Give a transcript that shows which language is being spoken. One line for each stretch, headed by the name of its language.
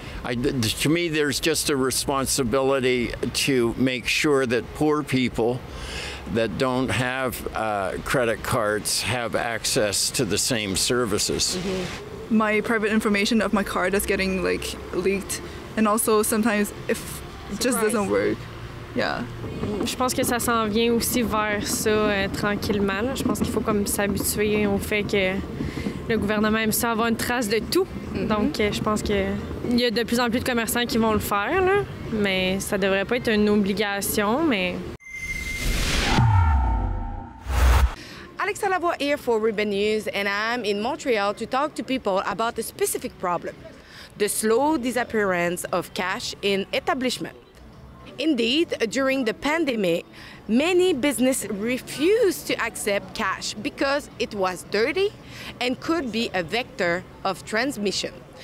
English: To me, there's just a responsibility to make sure that poor people that don't have credit cards have access to the same services. Mm-hmm. My private information of my card is getting like leaked, and also sometimes if it just doesn't work. Yeah.
French: Je pense que ça s'en vient aussi vers ça tranquillement. Là. Je pense qu'il faut comme s'habituer au fait que le gouvernement aime ça avoir une trace de tout. Mm-hmm. Donc je pense qu'il y a de plus en plus de commerçants qui vont le faire, là. Mais ça devrait pas être une obligation, mais...
English: Alexa Lavoie here for Ribbon News, and I'm in Montreal to talk to people about a specific problem: the slow disappearance of cash in establishments. Indeed, during the pandemic, many businesses refused to accept cash because it was dirty and could be a vector of transmission.